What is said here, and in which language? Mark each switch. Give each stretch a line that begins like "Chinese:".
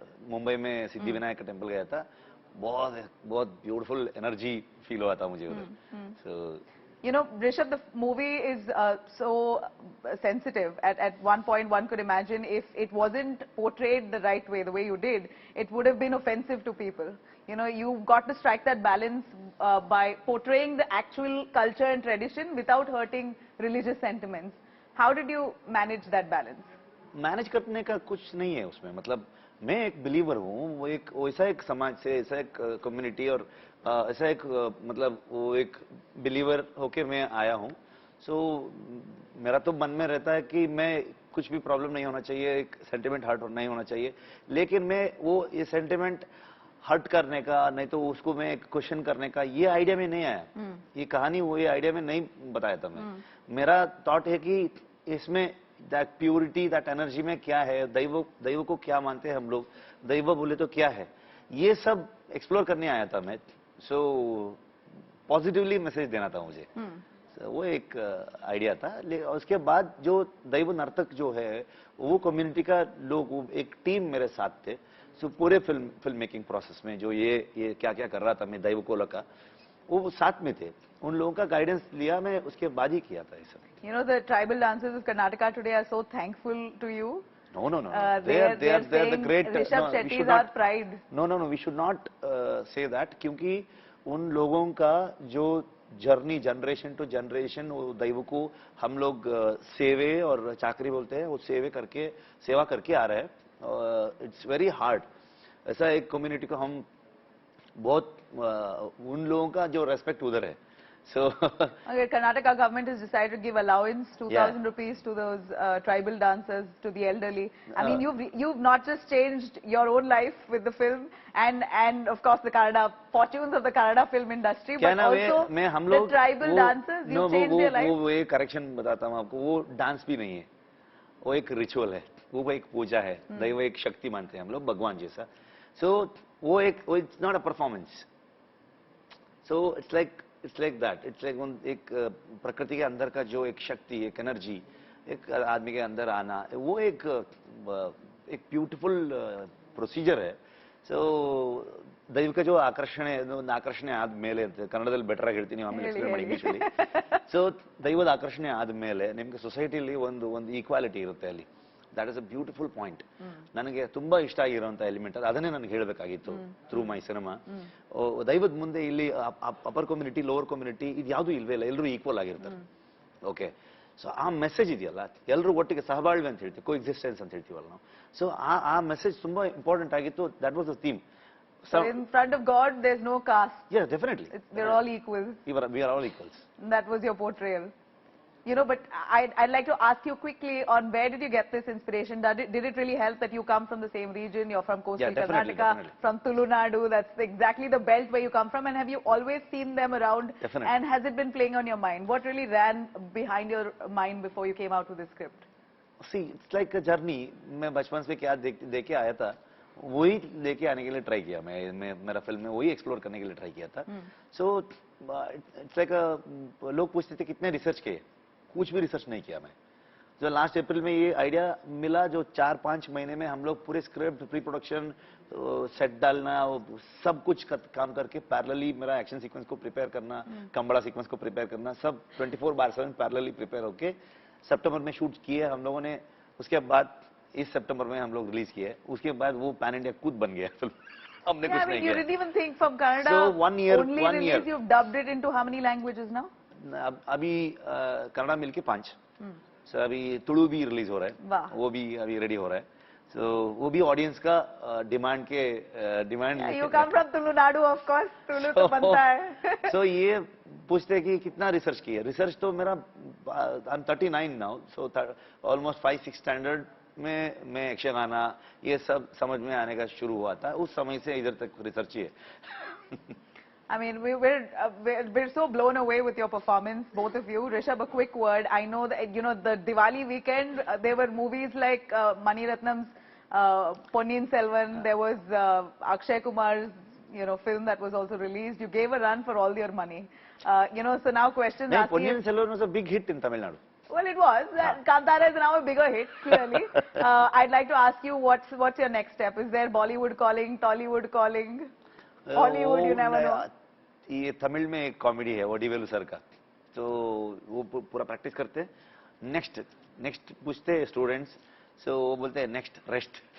Hindi: मुंबई में सिद्धि विनायक का टेम्पल गया था. बहुत ब्यूटीफुल एनर्जी फील हुआ था मुझे उधर.
English: So you know, Rishabh, the movie is so sensitive. At one point, one could imagine if it wasn't portrayed the right way, the way you did, it would have been offensive to people. You know, you've got to strike that balance by portraying the actual culture and tradition without hurting religious sentiments. How did you manage that balance?
Hindi: Manage करने का कुछ नहीं है उसमें. मतलब मैं एक believer हूँ, वो एक वैसा एक समाज से, ऐसा एक कम्युनिटी और ऐसा एक मतलब वो एक बिलीवर होके मैं आया हूँ. सो मेरा तो मन में रहता है कि मैं कुछ भी प्रॉब्लम नहीं होना चाहिए, एक सेंटिमेंट हर्ट नहीं होना चाहिए, लेकिन मैं वो ये सेंटिमेंट हर्ट करने का, नहीं तो उसको मैं क्वेश्चन करने का, ये आइडिया में नहीं आया। ये कहानी वो ये आइडिया में नहीं बताया था मैं। मेरा थॉट है कि इसमें दैट प्योरिटी, दैट एनर्जी में क्या है, दैव को क्या मानते हैं हम लोग, दैव बोले तो क्या है, ये सब एक्सप्लोर करने आया था मैं। सो पॉजिटिवली मैसेज देना था मुझे। वो एक आइडिया था। उसके बाद जो दैव नर्तक जो है वो कम्युनिटी का लोग, वो एक टीम मेरे साथ थे। सो पूरे फिल्म मेकिंग प्रोसेस में जो ये क्या क्या कर रहा था मैं दैव को लगा, वो साथ में थे। उन लोगों का गाइडेंस लिया मैं, उसके बाद ही किया था ये सब।
English: You know, the tribal dancers of Karnataka today are so thankful to you. No. They are the saying great. Rishabh No, Shetty is our pride. No. We should not say that,
Hindi: क्योंकि उन लोगों का जो journey generation to generation, वो दैव को हम लोग सेवे और चाकरी बोलते हैं, वो सेवा करके आ रहे हैं।
English: It's very hard.
Hindi: ऐसा एक कम्युनिटी को हम बहुत उन लोगों का जो रेस्पेक्ट उधर है।
English: So Okay, Karnataka government has decided to give allowance 2,000 rupees to those tribal dancers, to the elderly. I mean, you've not just changed your own life with the film and of course the Kannada fortunes of the Kannada film industry, but also the tribal dancers, you changed their life.
Hindi: वो एक correction बताता हूँ आपको, वो dance भी नहीं है, वो एक रिचुअल है, वो एक पूजा है। दैव एक शक्ति मानते हैं हम लोग, भगवान जैसा। सो वो
English: It's not a performance. So it's like that.
Hindi: It's like एक प्रकृति के अंदर का जो एक शक्ति, एक एनर्जी, एक आदमी के अंदर आना, वो एक ब्यूटीफुल प्रोसीजर है। सो दैव का जो
Kannada: ಆಕರ್ಷಣೆ ಆದ್ಮೇಲೆ, ಕನ್ನಡದಲ್ಲಿ ಬೆಟರ್ ಆಗಿ ಹೇಳ್ತೀನಿ, ಆಮೇಲೆ ಎಕ್ಸ್ಪ್ಲೇನ್ ಮಾಡಿ ಇಂಗ್ಲಿಷಲ್ಲಿ. ಸೊ ದೈವದ ಆಕರ್ಷಣೆ ಆದ್ಮೇಲೆ ನಿಮ್ಗೆ ಸೊಸೈಟಿಲಿ ಒಂದು ಈಕ್ವಾಲಿಟಿ ಇರುತ್ತೆ ಅಲ್ಲಿ.
English: That is a beautiful point.
Kannada: ನನಗೆ ತುಂಬಾ ಇಷ್ಟ ಆಗಿರುವಂತ ಎಲಿಮೆಂಟ್ ಅದನ್ನೇ ನನಗೆ ಹೇಳಬೇಕಾಗಿತ್ತು
English: Through my cinema.
Kannada: ದೈವದ ಮುಂದೆ ಇಲ್ಲಿ ಅಪರ್ ಕಮ್ಯುನಿಟಿ, ಲೋವರ್ ಕಮ್ಯುನಿಟಿ ಇದು ಯಾವುದು ಇಲ್ವೇ ಇಲ್ಲ, ಎಲ್ಲರೂ ಈಕ್ವಲ್ ಆಗಿರ್ತಾರೆ. ಓಕೆ, ಸೊ ಆ ಮೆಸೇಜ್ ಇದೆಯಲ್ಲ, ಎಲ್ಲರೂ ಒಟ್ಟಿಗೆ ಸಹಬಾಳ್ವೆ ಅಂತ ಹೇಳ್ತೀವಿ, ಕೋ ಎಕ್ಸಿಸ್ಟೆನ್ಸ್ ಅಂತ ಹೇಳ್ತೀವಲ್ಲ ನಾವು. ಸೊ ಆ ಮೆಸೇಜ್ ತುಂಬಾ ಇಂಪಾರ್ಟೆಂಟ್ ಆಗಿತ್ತು.
English: That was the theme. So in front of God, there's no caste. Yeah, definitely. They're all equals. We are all equals. That was your portrayal. You know, but I'd like to ask you quickly on where did you get this inspiration? Did it really help that you come from the same region? You're from coastal Karnataka, from Tulunadu. That's exactly the belt where you come from. And have you always seen them around? Definitely. And has it been playing on your mind? What really ran behind your mind before you came out with this script? See, it's like a journey.
Hindi: मैं बचपन से क्या देख के आया था, वही लेके आने के लिए ट्राई किया। मैं मेरा फिल्म में वही एक्सप्लोर करने के लिए ट्राई किया था। सो इट्स लाइक लोग पूछते थे कितने रिसर्च किए, कुछ भी रिसर्च नहीं किया मैं। जो लास्ट अप्रैल में ये आइडिया मिला, जो 4-5 महीने में हम लोग पूरे स्क्रिप्ट, प्री प्रोडक्शन, सेट डालना, सब कुछ काम करके पैरेलली मेरा एक्शन सीक्वेंस को प्रिपेयर करना, कंबड़ा सीक्वेंस को प्रिपेयर करना, सब 24/7 पैरेलली प्रिपेयर होके सितंबर में शूट किए हम लोगों ने। उसके बाद इस सितंबर में हम लोग रिलीज किए। उसके बाद वो पैन इंडिया खुद बन गया फिल्म। हमने कुछ नहीं किया।
English: You didn't even think from Kannada. So 1 year, only release, you've dubbed it into how many languages now?
Hindi: अभी कन्नड़ा मिलके 5। सो अभी तुलु भी रिलीज हो रहा है, वो भी अभी रेडी हो रहा है। सो वो भी ऑडियंस का demand
English: You come from Tulunadu, of course.
Hindi: Tulu तो बनता है। सो ये पूछते हैं कि कितना रिसर्च किया। रिसर्च तो मेरा
English: I am 39 now,
Hindi: so almost 5-6 standard में मैं एक्शन गाना ये सब समझ में आने का शुरू हुआ था। उस समय से इधर तक रिसर्च ही है।
English: I mean, we're so blown away with your performance, both of you. Rishabh, a quick word. I know that, you know, the Diwali weekend, there were movies like Mani Ratnam's Ponniyin Selvan. There was Akshay Kumar's, you know, film that was also released. You gave a run for all your money. You know, so now questions asking... Ponniyin Selvan was a big hit in Tamil Nadu. Well, it was. Kantara is now a bigger hit, clearly. I'd like to ask you, what's your next step? Is there Bollywood calling, Tollywood calling? Hollywood, you never know.
Hindi: ये तमिल में एक comedy है वडीवेलु sir का, तो वो पूरा practice करते हैं। नेक्स्ट पूछते हैं स्टूडेंट्स, सो वो बोलते हैं नेक्स्ट रेस्ट।